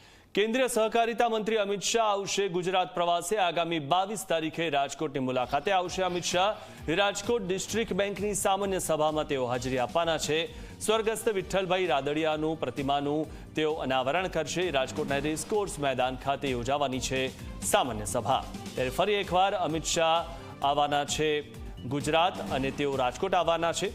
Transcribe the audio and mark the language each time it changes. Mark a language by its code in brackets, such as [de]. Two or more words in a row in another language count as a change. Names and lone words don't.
[gu] કેન્દ્રીય સહકારિતા મંત્રી અમિત શાહ આવશે ગુજરાત પ્રવાસે। આગામી 22 તારીખે राजकोटની મુલાકાતે આવશે અમિત શાહ। રાજકોટ ડિસ્ટ્રિક્ટ બેંકની સામાન્ય સભામાં તેઓ હાજરી આપવાના છે। સ્વર્ગસ્થ વિઠ્ઠલભાઈ રાદડિયાનું પ્રતિમાનું તેઓ અનાવરણ કરશે। રાજકોટના રેસકોર્સ મેદાન ખાતે યોજાવાની છે સામાન્ય સભા। ત્યારે ફરી એકવાર અમિત શાહ આવવાના છે ગુજરાત અને તેઓ રાજકોટ આવવાના છે।